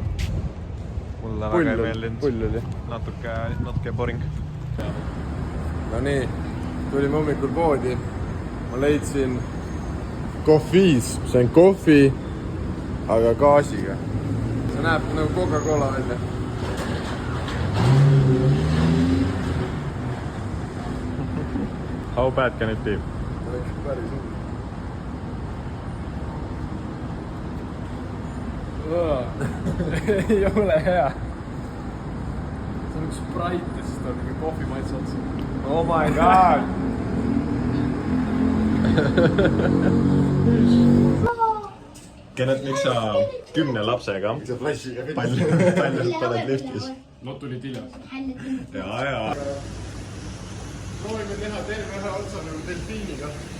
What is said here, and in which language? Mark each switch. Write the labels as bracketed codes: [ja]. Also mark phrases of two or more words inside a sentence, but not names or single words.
[et] Mulle väga ei meeldinud. Pull oli. Natuke boring. No nii, tulime hommikul poodi. Ma leidsin kohviis. See on kohvi, aga gaasiga. See näeb nagu Coca-Cola välja. [en] How bad can it be? [et] Päris Ei ole hea. See on üks Sprite ja siis ta on mingi kohvi maitse otsa. [en] Oh my god! [et] Kennet, miks sa 10 lapsega palju paned liftis? No tulid hiljas. Jaa. Proovime teha terve ühe otsa nagu delfiiniga.